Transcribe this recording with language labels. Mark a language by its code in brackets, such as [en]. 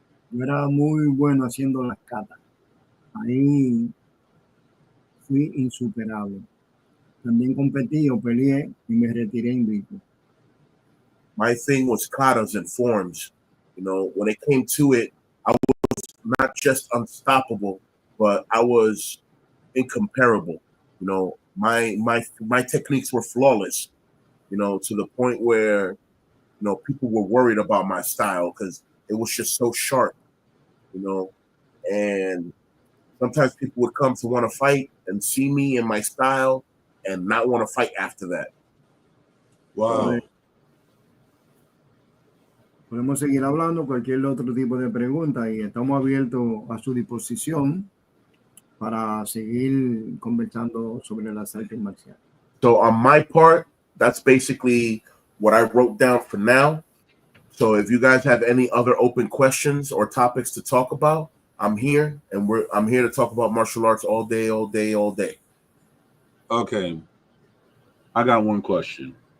[es] Yo era muy bueno haciendo las catas. Ahí fui insuperable. También competí o peleé y me retiré invicto. [en] My thing was katas and forms. When it came to it, I was not just unstoppable, but I was incomparable. My techniques were flawless. To the point where people were worried about my style because it was just so sharp. And sometimes people would come to want to fight and see me and my style and not want to fight after that. Wow. [es] Podemos seguir hablando cualquier otro tipo de pregunta y estamos abiertos a su disposición para seguir conversando sobre las artes marciales. [en] So on my part, that's basically what I wrote down for now. So if you guys have any other open questions or topics to talk about, I'm here, and I'm here to talk about martial arts all day, all day, all day. Okay. I got one question.